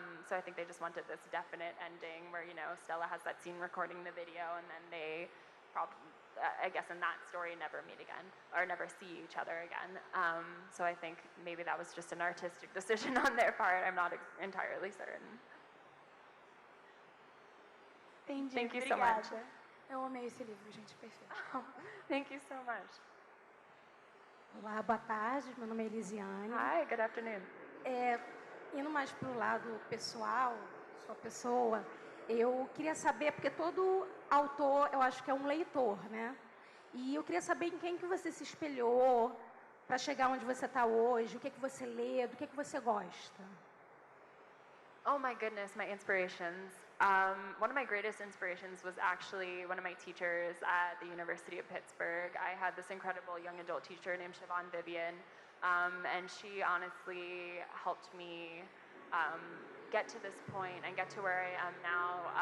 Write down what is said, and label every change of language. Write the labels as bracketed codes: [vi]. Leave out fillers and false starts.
[en] So I think they just wanted this definite ending where, Stella has that scene recording the video, and then they probably, I guess in that story, never meet again or never see each other again. So I think maybe that was just an artistic decision on their part. I'm not entirely certain. [pt] Entendi. [en] Thank you [pt] Obrigada. [en] so much. [pt] Eu amei esse livro, gente, perfeito. [en] Thank you so much. [pt] Olá, boa tarde. Meu nome é Elisiane. [en] Hi, good afternoon. [pt] Indo mais para o lado pessoal, sua pessoa, eu queria saber, porque todo autor, eu acho que é um leitor, né? E eu queria saber em quem que você se espelhou para chegar onde você está hoje, o que você lê, do que você gosta. [en] Oh my goodness, my inspirations. One of my greatest inspirations was actually one of my teachers at the University of Pittsburgh. I had this incredible young adult teacher named Siobhan Vivian, and she honestly helped me get to this point and get to where I am now.